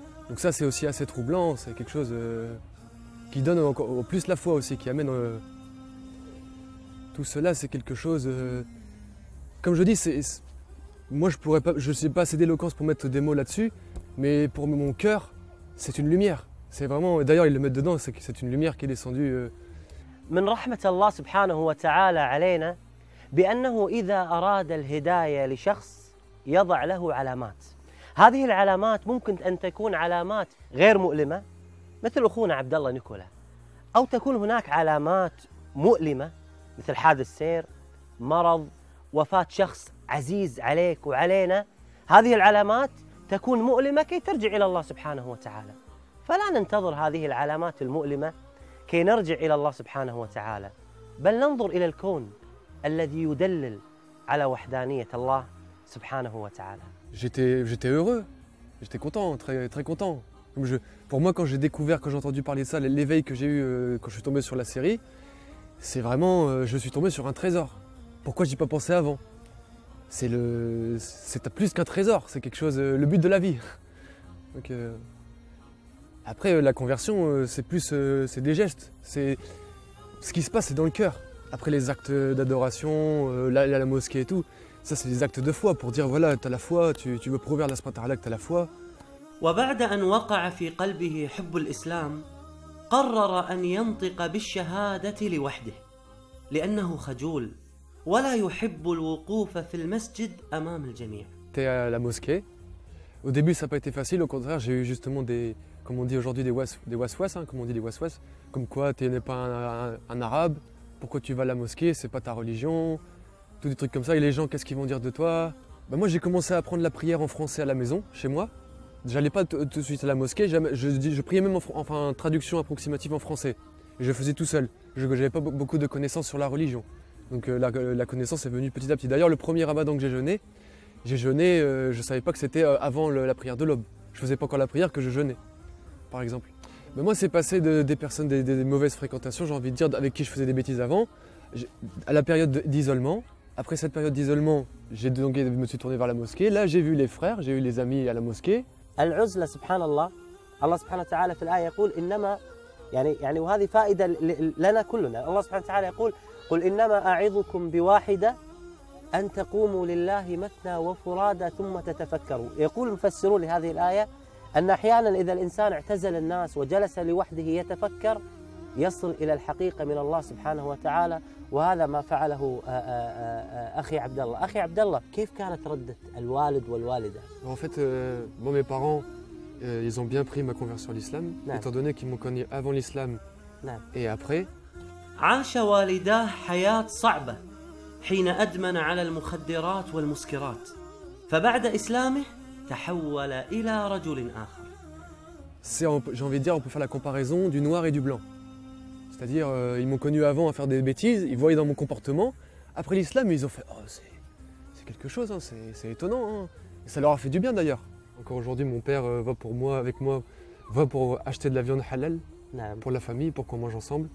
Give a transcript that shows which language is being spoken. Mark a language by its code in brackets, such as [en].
[fr] Donc ça, c'est aussi assez troublant, c'est quelque chose qui donne encore plus la foi aussi, qui amène tout cela, c'est quelque chose... comme je dis, moi je ne suis pas assez d'éloquence pour mettre des mots là-dessus, mais pour mon cœur, c'est une lumière. C'est vraiment, d'ailleurs ils le mettent dedans, c'est une lumière qui est descendue. [ar] من رحمة الله سبحانه وتعالى علينا بأنه إذا أراد الهداية لشخص يضع له علامات. هذه العلامات ممكن أن تكون علامات غير مؤلمة مثل أخونا عبد الله نيكولا، أو تكون هناك علامات مؤلمة مثل حادث سير، مرض، وفاة شخص عزيز عليك وعلينا. هذه العلامات تكون مؤلمة كي ترجع إلى الله سبحانه وتعالى، فلا ننتظر هذه العلامات المؤلمة كي نرجع إلى الله سبحانه وتعالى، بل ننظر إلى الكون الذي يدلل على وحدانية الله سبحانه وتعالى. [fr] J'étais heureux, j'étais content, très, très content. Pour moi, quand j'ai entendu parler de ça, l'éveil que j'ai eu quand je suis tombé sur la série, c'est vraiment, je suis tombé sur un trésor. Pourquoi j'y ai pas pensé avant? C'est plus qu'un trésor, c'est quelque chose, le but de la vie. Donc, après, la conversion, c'est des gestes. Ce qui se passe, c'est dans le cœur. Après les actes d'adoration, la mosquée et tout, ça c'est des actes de foi pour dire voilà, tu as la foi, tu veux prouver à Allah [ar] subhanahu wa ta'ala [fr] que tu as la foi. [ar] وبعد أن وقع في قلبه حب الإسلام قرر أن ينطق بالشهادة لوحده لأنه خجول ولا يحب الوقوف في المسجد أمام الجميع. [fr] J'étais à la mosquée. Au début, ça n'a pas été facile. Au contraire, j'ai eu justement comme on dit aujourd'hui, des waswas, hein, comme on dit des waswas. Comme quoi, tu n'es pas un arabe, pourquoi tu vas à la mosquée, c'est pas ta religion, tous des trucs comme ça. Et les gens, qu'est-ce qu'ils vont dire de toi? Moi, j'ai commencé à apprendre la prière en français à la maison, chez moi. J'allais pas tout de suite à la mosquée, je priais même en traduction approximative en français. Et je faisais tout seul. Je n'avais pas beaucoup de connaissances sur la religion. Donc la connaissance est venue petit à petit. D'ailleurs, le premier ramadan que j'ai jeûné, je ne savais pas que c'était avant la prière de l'aube. Je faisais pas encore la prière que je jeûnais, par exemple. Mais moi, c'est passé des personnes, des mauvaises fréquentations, j'ai envie de dire, avec qui je faisais des bêtises avant, à la période d'isolement. Après cette période d'isolement, je me suis tourné vers la mosquée. Là, j'ai vu les frères, j'ai eu les amis à la mosquée. [ar] العزلة سبحان الله، الله سبحانه وتعالى في الآية يقول إنما يعني وهذه فائدة لنا كلنا. الله سبحانه وتعالى يقول قل إنما أعظكم بواحدة أن تقوموا لله مثنى وفرادى ثم تتفكروا. يقول المفسرون لهذه الآية أن أحيانا إذا الإنسان اعتزل الناس وجلس لوحده يتفكر يصل إلى الحقيقة من الله سبحانه وتعالى، وهذا ما فعله أخي عبد الله. أخي عبد الله، كيف كانت ردة الوالد والوالدة؟ [fr] En fait, mes parents, ils ont bien pris ma conversion à l'islam, étant donné qu'ils m'ont connu avant l'islam et après. [ar] عاش والداه حياة صعبة حين أدمن على المخدرات والمسكرات، فبعد إسلامه تحول إلى رجل آخر. [fr] J'ai envie de dire, on peut faire la comparaison du noir et du blanc. C'est-à-dire, ils m'ont connu avant à faire des bêtises, ils voyaient dans mon comportement. Après l'islam, ils ont fait « Oh, c'est quelque chose, hein, c'est étonnant. Hein. » Et ça leur a fait du bien d'ailleurs. Encore aujourd'hui, mon père va pour acheter de la viande halal pour la famille, pour qu'on mange ensemble.